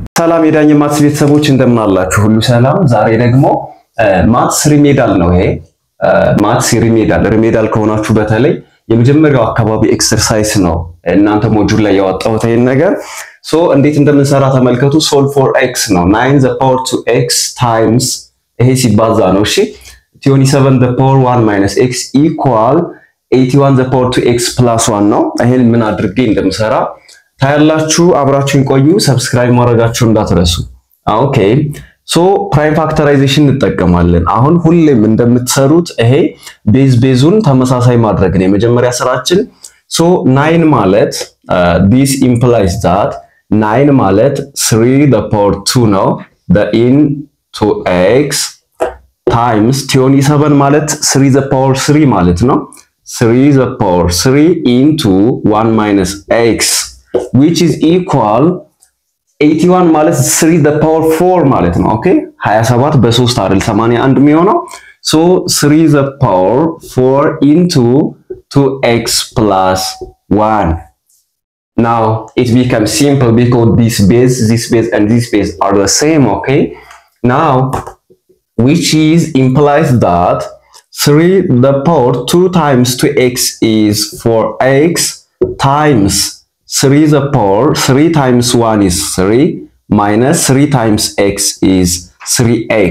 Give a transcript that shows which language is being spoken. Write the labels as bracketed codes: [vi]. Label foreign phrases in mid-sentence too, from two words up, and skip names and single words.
[am] ሰላም የዳኝ ማትስ ቤተሰቦች እንደምን አላችሁ? ሁሉ ሰላም። ዛሬ ደግሞ [en] maths remedial [am] ነው። ይሄ [en] maths remedial [am] ከሆናችሁ በተለይ የመጀመሪያው አካባቢ ኤክሰርሳይዝ ነው። እናንተ ሞጁል ላይ ያወጣሁት ይሄን ነገር እንዴት እንደምንሰራ ተመልከቱ። [en] solve for x [am] ነው 9 [en] the power to x times [am] ይሄ ሲባዛ ነው። እሺ [en] 27 the power 1 minus x equal 81 the power to x plus 1 [am] ነው። ይሄን ምን አድርጌ እንደምሰራ ታያላችሁ። አብራችሁን ቆዩ። ሰብስክራይብ ማድረጋችሁን እንዳትረሱ። ኦኬ [en] prime factorization [am] እንጠቀማለን። አሁን ሁሌም እንደምትሰሩት ይሄ ቤዙን ተመሳሳይ ማድረግ ነው የመጀመሪያ ስራችን። 9 ማለት [en] this implies that [am] 9 ማለት 3 [en] the power 2 [am] ነው the [en] into x times 27 ማለት 3 the power 3 [am] ማለት ነው [en] 3 the power 3 into 1 minus x which is equal 81 ማለት 3 the power 4 [am] ማለት ነው። ኦኬ 27 በ3 አይደል 81 የሚሆነው [en] 3 the power 4 into 2x plus 1. Now it becomes simple because this base and this base are the same. Okay, now which is implies that 3 the power 2 times 2x is 4x times 3 the power 3 times 1 is 3 minus 3 times x is 3x.